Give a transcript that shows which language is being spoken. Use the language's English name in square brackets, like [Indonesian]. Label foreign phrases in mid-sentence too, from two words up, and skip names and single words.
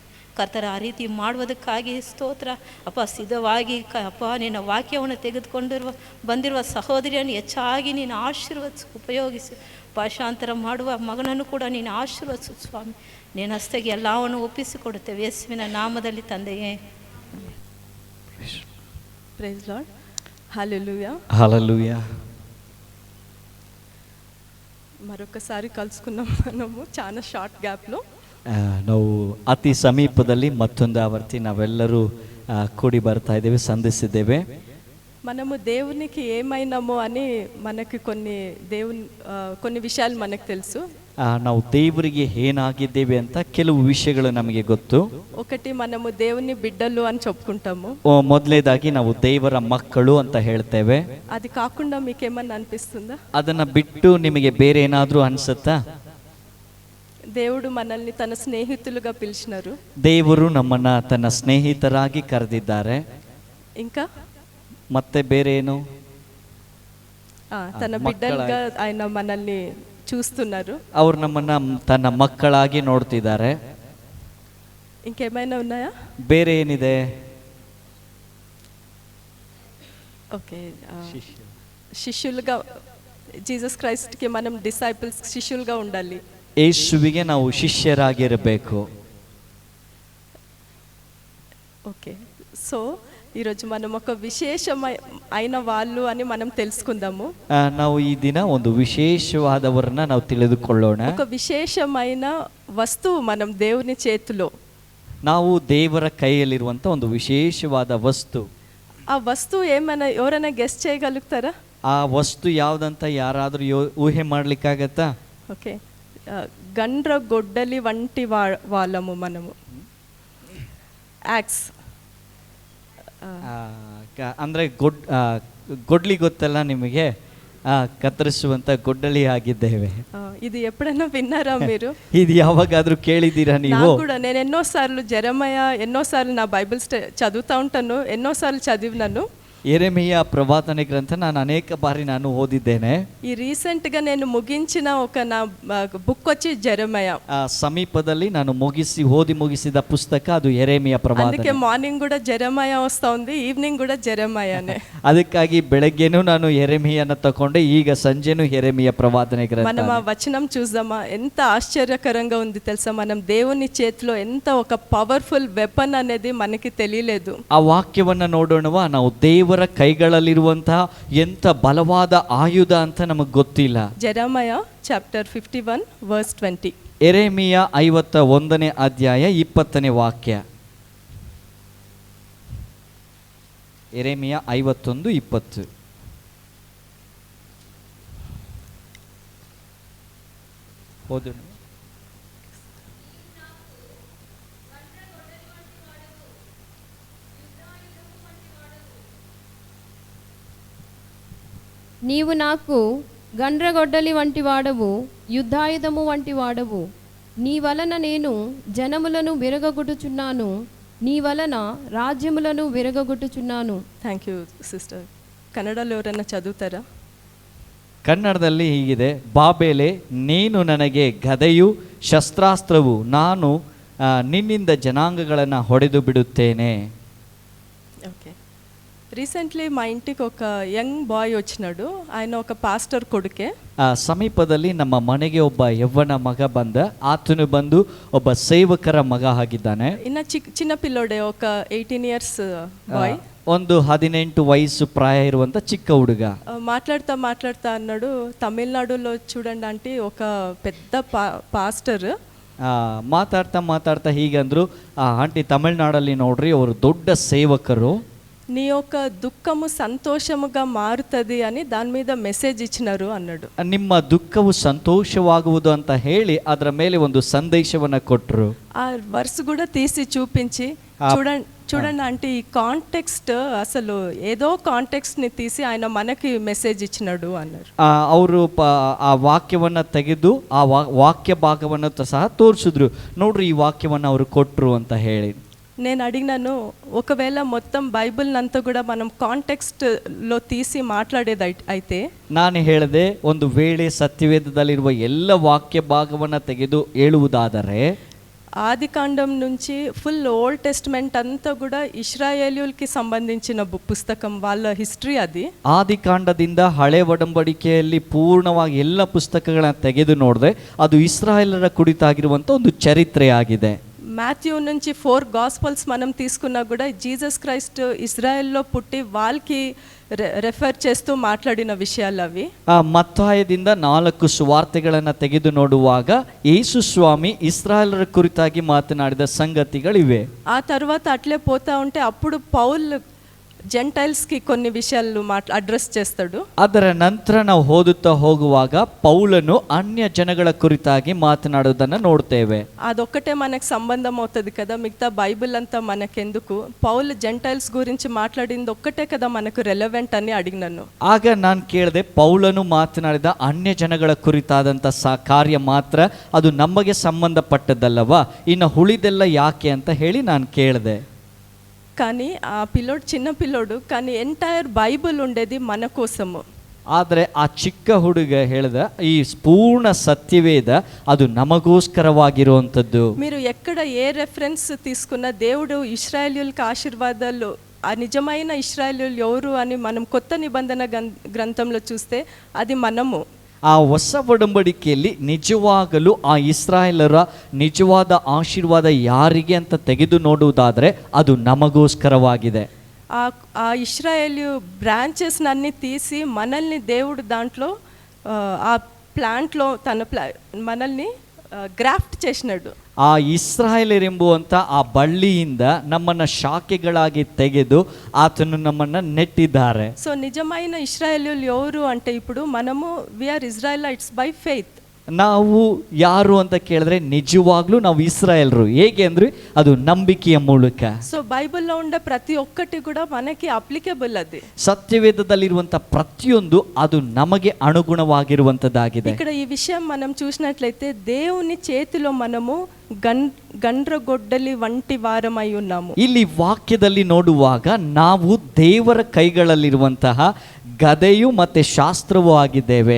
[Kannada] ಕರ್ತರ ಆ ರೀತಿ ಮಾಡುವುದಕ್ಕಾಗಿ ಸ್ತೋತ್ರ ಅಪ್ಪ. ಸಿದ್ಧವಾಗಿ ಅಪ್ಪ ನಿನ್ನ ವಾಕ್ಯವನ್ನು ತೆಗೆದುಕೊಂಡಿರುವ ಬಂದಿರುವ ಸಹೋದರಿಯನ್ನು ಹೆಚ್ಚಾಗಿ ನೀನು ಆಶೀರ್ವದಿಸಿ ಉಪಯೋಗಿಸಿ. ಭಾಷಾಂತರ ಮಾಡುವ ಮಗನನ್ನು ಕೂಡ ನೀನು ಆಶೀರ್ವದಿಸು ಸ್ವಾಮಿ. ನಿನ್ನ ಹಸ್ತೆಗೆ ಎಲ್ಲವನ್ನು ಒಪ್ಪಿಸಿಕೊಡುತ್ತೇವೆ ಯೇಸುವಿನ ನಾಮದಲ್ಲಿ ತಂದೆಯೇ. [Telugu] ప్రైజ్ లార్డ్. హల్లెలూయా. హల్లెలూయా. మరొకసారి కలుసుకున్నాం మనము చాలా [English] short gapలో. [Kannada] ನಾವು ಅತಿ ಸಮೀಪದಲ್ಲಿ మತ್ತొంದು ఆవర్తి ನಾವೆಲ್ಲರೂ ಕೂಡಿ ಬರ್ತಾ ಇದ್ದೇವೆ, ಸಂಧಿಸಿದ್ದೇವೆ. [Telugu] మనము దేవునికి ఏమైనామో అని మనకి కొన్ని విషయాలు మనకు తెలుసు. [Kannada] ನಾವು ದೇವರಿಗೆ ಏನಾಗಿದ್ದೇವೆ ಅಂತ ಕೆಲವು ವಿಷಯಗಳು ನಮಗೆ ಗೊತ್ತು. [Telugu] ఒకటి మనము దేవుని బిడ్డలు అని చెప్పుకుంటాము. [Kannada] ಮೊದಲನೇದಾಗಿ ನಾವು ದೇವರ ಮಕ್ಕಳು ಅಂತ ಹೇಳ್ತೇವೆ. [Telugu] అది కాకుండా మీకేమన్నా అనిపిస్తుందా? [Kannada] ಅದನ್ನ ಬಿಟ್ಟು ನಿಮಗೆ ಬೇರೆ ಏನಾದರೂ ಅನ್ಸುತ್ತಾ? [Telugu] దేవుడు మనల్ని తన స్నేహితులుగా పిలిచినారు. [Kannada] ದೇವರು ನಮ್ಮನ್ನ ತನ್ನ ಸ್ನೇಹಿತರಾಗಿ ಕರೆದಿದ್ದಾರೆ. [Telugu] ఇంకా [Kannada] ಮತ್ತೆ ಬೇರೆ ಏನು? [Telugu] తన బిడ్డలుగా ఆయన మనల్ని చూస్తున్నారు. [Kannada] ಅವರು ನಮ್ಮನ್ನ ತನ್ನ ಮಕ್ಕಳಾಗಿ ನೋಡ್ತಿದ್ದಾರೆ. [Telugu] ఇంకేమైనా ఉన్నాయా? [Kannada] ಬೇರೆ ಏನಿದೆ? [Telugu] ఓకే, శిష్యులుగా జీసస్ క్రైస్ట్కి మనం డిసైపుల్స్ శిష్యులుగా ఉండాలి. [Kannada] ಯೇಸುವಿಗೆ ನಾವು ಶಿಷ್ಯರಾಗಿರಬೇಕು. [English] okay, so [Telugu] ఈరోజు మనం ఒక విశేషమైన వాళ్ళు అని మనం తెలుసుకుందాము. [Kannada] ನಾವು ಈ ದಿನ ಒಂದು ವಿಶೇಷವಾದವರನ್ನ ನಾವು ತಿಳಿದುಕೊಳ್ಳೋಣ. [Telugu] ఒక విశేషమైన వస్తువు మనం దేవుని చేతిలో. [Kannada] ನಾವು ದೇವರ ಕೈಯಲ್ಲಿರುವಂತ ಒಂದು ವಿಶೇಷವಾದ ವಸ್ತು. [Telugu] ఆ వస్తువు ఏమైనా ఎవరైనా గెస్ట్ చేయగలుగుతారా? [Kannada] ಆ ವಸ್ತು ಯಾವುದಂತ ಯಾರಾದರೂ ಊಹೆ ಮಾಡ್ಲಿಕ್ಕಾಗತ್ತಾ? [Telugu] ఓకే, గండ్ర గొడ్డలి వంటి వాళ్ళము మనము. యాక్స్ [Kannada] ಅಂದರೆ ಗೊಡ್ಲಿ ಗೊತ್ತಲ್ಲ ನಿಮಗೆ, ಕತ್ತರಿಸುವಂತ ಗೊಡ್ಡಲಿ ಆಗಿದ್ದೇವೆ. [Telugu] ఇది ఎప్పుడైనా విన్నారా మీరు? [Kannada] ఇది ಯಾವಾಗಾದ್ರೂ ಕೇಳಿದ್ದೀರಾ ನೀವು? [Telugu] నాకు కూడా నేను ఎన్నోసార్లు నా బైబిల్ చదువుతూ ఉంటాను, ఎన్నోసార్లు చదివినాను. [Kannada] ಯೆರೆಮೀಯ ಪ್ರವಾದನೆ ಗ್ರಂಥ ನಾನು ಅನೇಕ ಬಾರಿ ನಾನು ಓದಿದ್ದೇನೆ. [Telugu] ఈ రీసెంట్గా నేను ముగించిన ఒక నా బుక్ వచ్చి జెరెమయా. [Kannada] ಸಮೀಪದಲ್ಲಿ ನಾನು ಓದಿ ಮುಗಿಸಿದ ಪುಸ್ತಕ ಅದು ಯೆರೆಮೀಯ ಪ್ರವಾದನೆ. [Telugu] ಅದಕ್ಕೆ మార్నింగ్ కూడా జెరెమయా వస్తా ఉంది, ఈవినింగ్ కూడా జెరెమయానే. [Kannada] ಅದಕ್ಕಾಗಿ ಬೆಳಗ್ಗೆನೂ ನಾನು ಯೆರೆಮೀಯನ ತಕೊಂಡೆ, ಈಗ ಸಂಜೆನೂ ಯೆರೆಮೀಯ ಪ್ರವಾದನೆ ಗ್ರಂಥ. [Telugu] మనం ఆ వచనం చూద్దామా? ఎంత ఆశ్చర్యకరంగా ఉంది తెలుసా? మనం దేవుని చేతిలో ఎంత ఒక [English] powerful weapon [Telugu] అనేది మనకి తెలియలేదు. [Kannada] ಆ ವಾಕ್ಯವನ್ನ ನೋಡೋಣವಾ? ನಾವು ದೇವರ ಕೈಗಳಲ್ಲಿರುವಂತಹ ಎಂತ ಬಲವಾದ ಆಯುಧ ಅಂತ ನಮಗೆ ಗೊತ್ತಿಲ್ಲ. [English] Jeremiah chapter 51 verse 20. [Kannada] ಯೆರೆಮೀಯ 51ನೇ ಅಧ್ಯಾಯ 20ನೇ ವಾಕ್ಯ. ಯೆರೆಮೀಯ 51:20. ಓದೋಣ. [Telugu] నీవు నాకు గండ్రగొడ్డలి వంటి వాడవు, యుద్ధాయుధము వంటి వాడవు. నీ వలన నేను జనములను విరగొట్టుచున్నాను, నీ వలన రాజ్యములను విరగొట్టుచున్నాను. [English] Thank you sister. [Kannada] ಕನ್ನಡದಲ್ಲಿ ಅವರನ್ನು ಚದುవుతారా? ಕನ್ನಡದಲ್ಲಿ ಹೀಗಿದೆ: ಬಾಬೇಲೆ, ನೀನು ನನಗೆ ಗದೆಯು ಶಸ್ತ್ರಾಸ್ತ್ರವು, ನಾನು నిన్నిಂದ జనాంగಗಳನ್ನು ಹೊಡೆದು ಬಿಡುತ್ತೇನೆ. [Telugu] ఓకే. రీసెంట్లీ మా ఇంటికి ఒక [English] young boy [Telugu] వచ్చినాడు. ఆయన ఒక పాస్టర్ కొడుకే. [Kannada] ಸಮೀಪದಲ್ಲಿ ನಮ್ಮ ಮನೆಗೆ ಒಬ್ಬ ಯವ್ವನ ಮಗ ಬಂದ. ಆತನು ಬಂದು ಒಬ್ಬ ಸೇವಕರ ಮಗ ಆಗಿದ್ದಾನೆ. [Telugu] ఇన్న చిన్న పిల్లోడే ఒక 18 [English] years boy. [Kannada] ಒಂದು 18 ವಯಸು ಪ್ರಾಯ ఇರುವಂತ ಚಿಕ್ಕ ಹುಡುಗ. [Telugu] మాట్లాడుతా అన్నాడు, తమిళనాడులో చూడండి ఆంటీ ఒక పెద్ద పాస్టర్. [Kannada] ಮಾತಾಡ್ತಾ ಹೀಗಂದ್ರು, ಆಂಟಿ ತಮಿಳ್ನಾಡಲ್ಲಿ ನೋಡ್ರಿ ಅವರು ದೊಡ್ಡ ಸೇವಕರು. [Telugu] నీ యొక్క దుఃఖము సంతోషముగా మారుతుంది అని దాని మీద మెసేజ్ ఇచ్చినారు అన్నాడు. [Kannada] ನಿಮ್ಮ ದುಃಖವು ಸಂತೋಷವಾಗುವುದು ಅಂತ ಹೇಳಿ ಅದರ ಮೇಲೆ ಒಂದು ಸಂದೇಶವನ್ನ ಕೊಟ್ಟರು. [Telugu] ఆ వర్స్ కూడా తీసి చూపించి చూడండి ఆంటీ ఈ కాంటెక్స్ట్ అసలు ఏదో కాంటెక్స్ట్ ని తీసి ఆయన మనకి మెసేజ్ ఇచ్చినాడు అన్నారు. [Kannada] ಅವರು ಆ ವಾಕ್ಯವನ್ನ ತೆಗೆದು ಆ ವಾಕ್ಯ ಭಾಗವನ್ನು ಸಹ ತೋರಿಸಿದ್ರು. ನೋಡ್ರಿ ಈ ವಾಕ್ಯವನ್ನ ಅವರು ಕೊಟ್ಟರು ಅಂತ ಹೇಳಿ. [Telugu] నేను అడిగినాను, ఒకవేళ మొత్తం బైబిల్ అంతా కూడా మనం కాంటెక్స్ట్ లో తీసి మాట్లాడేది అయితే, [Kannada] ನಾನು ಹೇಳಿದೆ ಒಂದು ವೇಳೆ ಸತ್ಯವೇದದಲ್ಲಿರುವ ಎಲ್ಲ ವಾಕ್ಯ ಭಾಗವನ್ನ ತೆಗೆದು ಹೇಳುವುದಾದರೆ [Telugu] ఆది కాండం నుంచి [English] full Old Testament [Telugu] అంతా కూడా ఇశ్రాయేలీయులకి సంబంధించిన పుస్తకం, వాళ్ళ హిస్టరీ అది. [Kannada] ಆದಿಕಾಂಡದಿಂದ ಹಳೆ ಒಡಂಬಡಿಕೆಯಲ್ಲಿ ಪೂರ್ಣವಾಗಿ ಎಲ್ಲ ಪುಸ್ತಕಗಳನ್ನು ತೆಗೆದು ನೋಡಿದ್ರೆ ಅದು ಇಸ್ರಾಯೇಲರ ಕುರಿತಾಗಿರುವಂಥ ಒಂದು ಚರಿತ್ರೆಯಾಗಿದೆ. [Telugu] మాథ్యూ నుంచి 4 గాస్పల్స్ మనం తీసుకున్నా కూడా జీసస్ క్రైస్ట్ ఇజ్రాయెల్లో పుట్టి వాళ్ళకి రెఫర్ చేస్తూ మాట్లాడిన విషయాలు అవి. [Kannada] ಮತ್ತಾಯದಿಂದ 4 ಸುವಾರ್ತೆಗಳನ್ನು ತೆಗೆದು ನೋಡುವಾಗ ಯೇಸು ಸ್ವಾಮಿ ಇಸ್ರಾಯೇಲರ ಕುರಿತಾಗಿ ಮಾತನಾಡಿದ ಸಂಗತಿಗಳಿವೆ. [Telugu] ఆ తర్వాత అట్లే పోతా ఉంటే అప్పుడు పౌల్ జెంటైల్స్కి కొన్ని విషయాలు అడ్రస్ చేస్తాడు. [Kannada] ಅದರ ನಂತರ ನಾವು ಓದುತ್ತಾ ಹೋಗುವಾಗ ಪೌಲನು ಅನ್ಯ ಜನಗಳ ಕುರಿತಾಗಿ ಮಾತನಾಡುವುದನ್ನು ನೋಡ್ತೇವೆ. [Telugu] అదొక్కటే మనకు సంబంధం అవుతుంది కదా, మిగతా బైబిల్ అంతా మనకెందుకు? పౌల్ జెంటైల్స్ గురించి మాట్లాడింది ఒక్కటే కదా మనకు రెలవెంట్ అని అడిగినాను. [Kannada] ಆಗ ನಾನು ಕೇಳಿದೆ, ಪೌಲನು ಮಾತನಾಡಿದ ಅನ್ಯ ಜನಗಳ ಕುರಿತಾದಂಥ ಕಾರ್ಯ ಮಾತ್ರ ಅದು ನಮಗೆ ಸಂಬಂಧಪಟ್ಟದ್ದಲ್ಲವಾ, ಇನ್ನು ಉಳಿದೆಲ್ಲ ಯಾಕೆ ಅಂತ ಹೇಳಿ ನಾನು ಕೇಳಿದೆ. [Telugu] కానీ ఆ పిల్లోడు చిన్న పిల్లోడు, కానీ ఎంటైర్ బైబిల్ ఉండేది మన కోసము. [Kannada] ಆದರೆ ಆ ಚಿಕ್ಕ ಹುಡುಗ ಹೇಳಿದ ಈ ಪೂರ್ಣ ಸತ್ಯವೇದ ಅದು ನಮಗೋಸ್ಕರವಾಗಿರುವಂಥದ್ದು. [Telugu] మీరు ఎక్కడ ఏ రెఫరెన్స్ తీసుకున్నా దేవుడు ఇశ్రాయేలీయులకు ఆశీర్వాదాలు, ఆ నిజమైన ఇశ్రాయేలీయులు ఎవరు అని మనం కొత్త నిబంధన గ్రంథంలో చూస్తే అది మనము. [Kannada] ಆ ಹೊಸ ಒಡಂಬಡಿಕೆಯಲ್ಲಿ ನಿಜವಾಗಲೂ ಆ ಇಸ್ರಾಯೇಲರ ನಿಜವಾದ ಆಶೀರ್ವಾದ ಯಾರಿಗೆ ಅಂತ ತೆಗೆದು ನೋಡುವುದಾದರೆ ಅದು ನಮಗೋಸ್ಕರವಾಗಿದೆ. [Telugu] ఆ ఇశ్రాయేలు బ్రాంచెస్ అన్ని తీసి మనల్ని దేవుడు దాంట్లో ఆ ప్లాంట్లో మనల్ని ಗ್ರಾಫ್ಟ್ చేసినాడు. [Kannada] ಆ ಇಸ್ರಾಯೇಲರೆಂಬುವಂಥ ಆ ಬಳ್ಳಿಯಿಂದ ನಮ್ಮನ್ನು ಶಾಖೆಗಳಾಗಿ ತೆಗೆದು ಆತನು ನಮ್ಮನ್ನು ನೆಟ್ಟಿದ್ದಾರೆ. [Telugu] సో నిజమైన ఇశ్రాయేలీయులు ఎవరు అంటే ఇప్పుడు మనము [English] we are Israelites by faith. [Kannada] ನಾವು ಯಾರು ಅಂತ ಕೇಳಿದ್ರೆ ನಿಜವಾಗ್ಲೂ ನಾವು ಇಸ್ರಾಯೇಲರು. ಹೇಗೆ ಅಂದ್ರೆ ಅದು ನಂಬಿಕೆಯ ಮೂಲಕ. [Telugu] సో బైబిల్లో ఉండే ప్రతి ఒక్కటి కూడా మనకి అప్లికేబుల్. అది [Kannada] ಸತ್ಯವೇದದಲ್ಲಿರುವಂತ ಪ್ರತಿಯೊಂದು ಅದು ನಮಗೆ ಅನುಗುಣವಾಗಿರುವಂತದ್ದಾಗಿದೆ. [Telugu] ఇక్కడ ఈ విషయం మనం చూసినట్లయితే దేవుని చేతిలో మనము ಗಂಡ್ರಗೊಡ್ಡಲಿ వంటి వారమై ఉన్నాము. [Kannada] ಇಲ್ಲಿ ವಾಕ್ಯದಲ್ಲಿ ನೋಡುವಾಗ ನಾವು ದೇವರ ಕೈಗಳಲ್ಲಿರುವಂತಹ ಗದೆಯು ಮತ್ತೆ ಶಾಸ್ತ್ರವೂ ಆಗಿದ್ದೇವೆ.